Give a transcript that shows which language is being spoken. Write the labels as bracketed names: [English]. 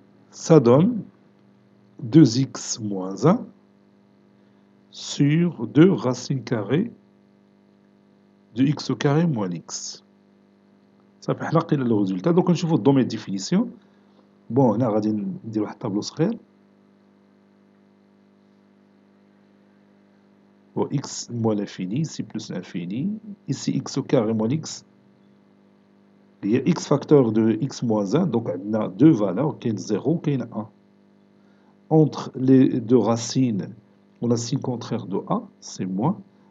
[French] Ça donne 2x moins 1 sur 2 racines carrées de x au carré moins x. Ça fait [Arabic] حلقي [French] le résultat. Donc [Arabic] نشوفوا الدومين [French] définition. [Arabic] Bon, هنا غادي ندير واحد الطابلو صغير. [French] Bon, x moins l'infini, ici plus l'infini. Ici x au carré moins x. Il y a x facteur de x moins 1, donc on a deux valeurs, qui est 0, qui est 1. Entre les deux racines, on a signe contraire de a, c'est moins.